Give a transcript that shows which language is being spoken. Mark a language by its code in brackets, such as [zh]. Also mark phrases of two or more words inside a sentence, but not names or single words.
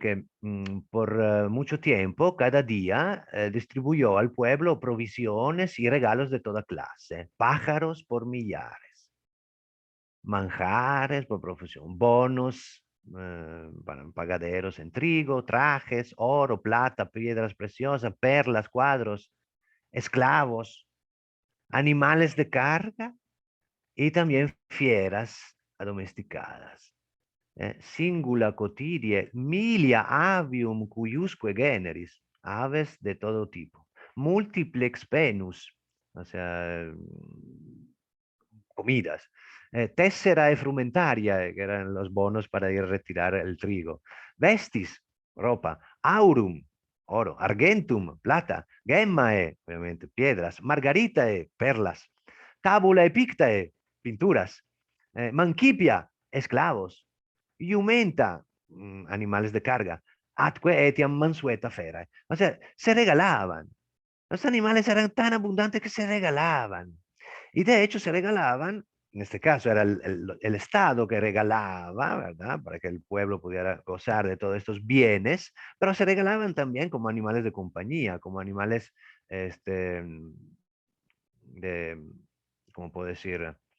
[es] que por mucho tiempo, cada día, distribuyó al pueblo provisiones y regalos de toda clase, pájaros por millares, manjares por profesión, bonos para pagaderos en trigo, trajes, oro, plata, piedras preciosas, perlas, cuadros, esclavos, animales de carga y también fieras domesticadas. [la] Singula cotidie, milia avium cuyusque generis, [es] aves de todo tipo, [la] multiplex penus, o [es] sea, comidas, [la] tessera e frumentaria, [es] que eran los bonos para ir a retirar el trigo, vestis, ropa, aurum, oro, argentum, plata, gemmae, obviamente, piedras, margaritae, perlas, [la] tabulae pictae, [es] pinturas, mancipia, esclavos, iumenta, animales de carga, [la] atque etiam mansueta ferae. [es] O sea, se regalaban. Los animales eran tan abundantes que se regalaban. Y de hecho se regalaban, en este caso era el Estado que regalaba, ¿verdad? Para que el pueblo pudiera gozar de todos estos bienes, pero se regalaban también como animales de compañía, como animales, este, de, ¿cómo puedo decir?